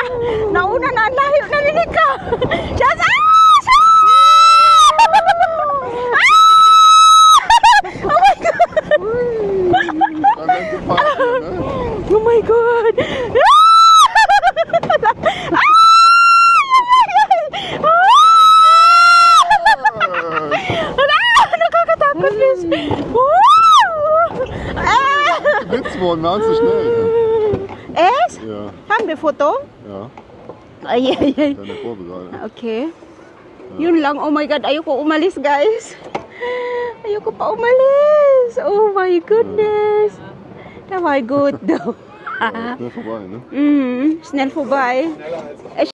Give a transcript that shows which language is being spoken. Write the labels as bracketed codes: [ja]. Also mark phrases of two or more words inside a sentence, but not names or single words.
[tl] Nauna na ang layo na ni Nika. [en] Shots! Oh my God! Oh my God! [tl] Nakakatakot, Liz. [de] Blitz worden, waren zu schnell. Es? Ja, Haben wir Foto? ja. [tl] Ay. [de] Keine Probe gerade. [tl] Okay. Yun lang. [en] Oh my God. [tl] Ayoko umalis, guys. Ayoko pa umalis. [en] Oh my goodness. [de] Das war gut, though. Schnell vorbei, ne? Schnell vorbei.